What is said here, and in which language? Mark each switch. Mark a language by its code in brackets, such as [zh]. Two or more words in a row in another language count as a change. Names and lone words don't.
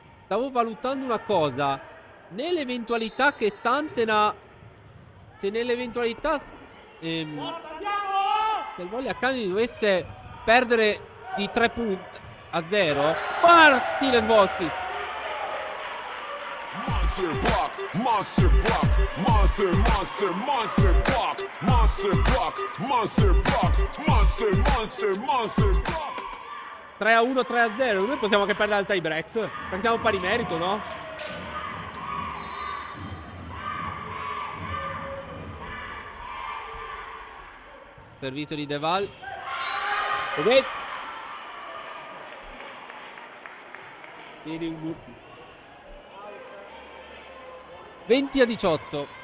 [it] Stavo valutando una cosa. Nell'eventualità che Santena, se nell'eventualità che il Voglia Academy dovesse perdere di 3-0, Martinez Boschi. [en] Monster block, monster block, monster, monster, monster block, monster block, monster block, monster, monster, monster block. [it] 3-1, 3-0. Noi possiamo anche perdere al tie break, perché siamo pari merito, no? Servizio di Deval. Ok. 20-18.